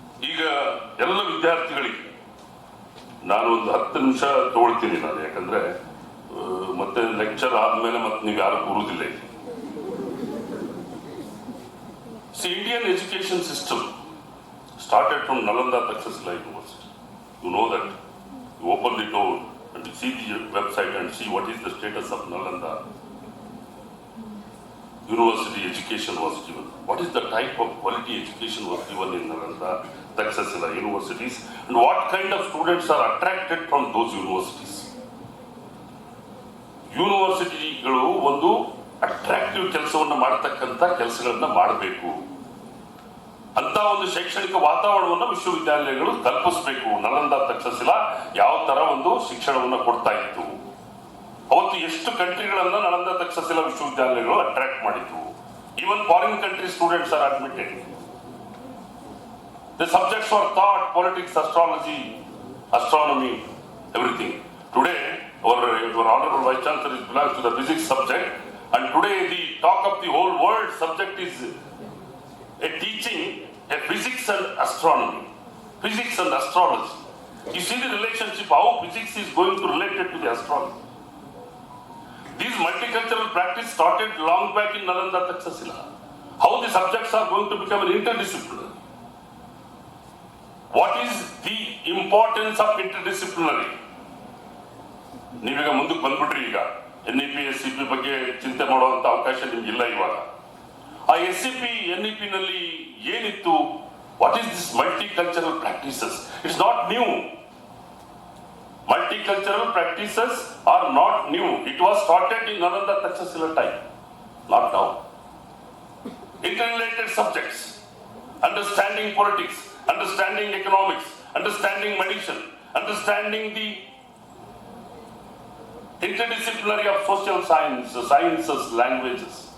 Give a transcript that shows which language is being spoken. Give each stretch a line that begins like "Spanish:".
Kannada: ಈಗ ಎಲ್ಲ ವಿದ್ಯಾರ್ಥಿಗಳಿಗೆ ನಾನು ಒಂದು 10 ನಿಮಿಷ ತಗೊಳ್ತೀನಿ ನಾನು, ಯಾಕಂದ್ರೆ ಮತ್ತೆ ಲೆಕ್ಚರ್ ಆದ್ಮೇಲೆ ಮತ್ತೆ ನೀವು ಯಾರು ಕೂರುವುದಿಲ್ಲ ಇಲ್ಲಿ.
English: Indian education system started from Nalanda Takshashila University. You know that. You open the door and you see the website and see what is the status of Nalanda University education was given. What is the type of quality education was given in Nalanda Takshashila universities, and what kind of students are attracted from those universities.
Kannada: ಯೂನಿವರ್ಸಿಟಿಗಳು ಒಂದು attractive ಕೆಲಸವನ್ನು ಮಾಡತಕ್ಕಂತ ಕೆಲಸಗಳನ್ನ ಮಾಡಬೇಕು ಅಂತ ಒಂದು ಶೈಕ್ಷಣಿಕ ವಾತಾವರಣವನ್ನು ವಿಶ್ವವಿದ್ಯಾಲಯಗಳು ಕಲ್ಪಿಸಬೇಕು. ನಲಂದ ತಕ್ಷಶಿಲಾ ಯಾವ ತರ ಒಂದು ಶಿಕ್ಷಣವನ್ನು ಕೊಡ್ತಾ ಇತ್ತು, ಅವತ್ತು ಎಷ್ಟು ಕಂಟ್ರಿಗಳನ್ನ ನಲಂದ ತಕ್ಷಶಿಲಾ ವಿಶ್ವವಿದ್ಯಾಲಯಗಳು ಅಟ್ರಾಕ್ಟ್ ಮಾಡಿತ್ತು.
English: Even foreign country students are admitted. The subjects were thought, politics, astrology, astronomy, everything. Today, our Honorable Vice Chancellor belongs to the physics subject, and today the talk of the whole world subject is a teaching a physics and astronomy, physics and astrology. You see the relationship, how physics is going to relate it to the astrology. These multicultural practice started long back in Nalanda Takshashila. How the subjects are going to become an interdisciplinary. What is the importance of interdisciplinary?
Kannada: ನೀವೀಗ ಮುಂದಕ್ಕೆ ಬಂದ್ಬಿಟ್ರಿ. ಈಗ NEP SEP ಬಗ್ಗೆ ಚಿಂತೆ ಮಾಡುವಂತ ಅವಕಾಶ ನಿಮ್ಗಿಲ್ಲ ಇವಾಗ. ಆ SEP NEP ನಲ್ಲಿ ಏನಿತ್ತು?
English: What is this multicultural practices? It's not new. Multicultural practices are not new. It was started in Nalanda Takshashila time, not now. Interrelated subjects, understanding politics, understanding economics, understanding medicine, understanding the interdisciplinary of social science, sciences, languages.